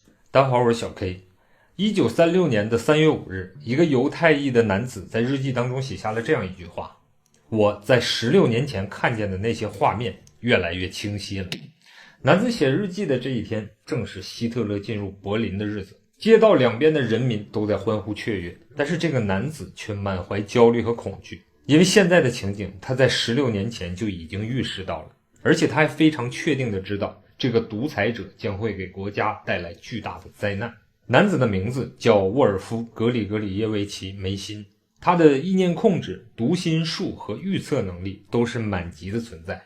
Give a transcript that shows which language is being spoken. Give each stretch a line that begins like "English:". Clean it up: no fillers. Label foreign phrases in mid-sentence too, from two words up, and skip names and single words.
Chinese: 大家好，我是小 K。1936年的3月5日，一个犹太裔的男子在日记当中写下了这样一句话：我在16年前看见的那些畫面越來越清晰了。男子寫日記的這一天，正是希特勒進入柏林的日子，街道兩邊的人民都在歡呼雀躍，但是這個男子卻滿懷焦慮和恐懼，因為現在的情景他在16年前就已經預示到了，而且他還非常確定的知道這個獨裁者將會給國家帶來巨大的災難。男子的名字叫沃爾夫·格里格里耶維奇·梅辛，他的意念控制、讀心術和預測能力都是滿級的存在。